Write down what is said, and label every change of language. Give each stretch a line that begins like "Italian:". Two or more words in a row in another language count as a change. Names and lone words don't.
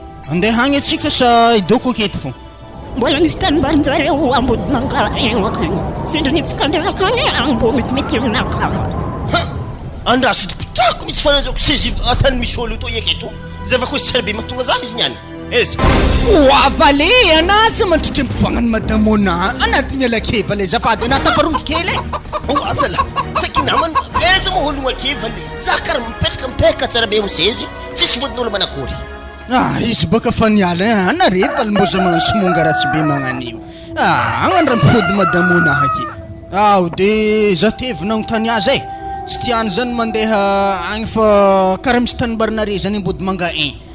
Malagasy: Andeha agny atsika sa idoko aketo fô? Mbola misy tany mbarinjareo Ambodimanga eo akagny. Sendra nitsika andeha akagny, agny mbo metimety aminaka. Ha! Andraso pitrako mitsy fananjoko sezy atany misy ôlo to eketo. Zay va koa tsy tsara be mahatonga zany izy niany. Eza. O avale anazy mantotry ampivoagnany madamo ana. Anaty miala kevale zafady ana tafarondro kely e. O aza la. Saky namana, eza mo ôlogno ake vale. Za kara mipetraka mipeka tsara be am'sezy. Tsisy vodin'olo manakory. Ah, izy baka fa niala e. Ana rehefa mbo za magnano somonga ratsy be magnan'io. Ah, agnano raha mipody madamo ana haky. Ao de za tevina agny tany azy e. Tsy tiany zany mandeha agny fa karaha misy tany mbarina re zany Ambodimanga un.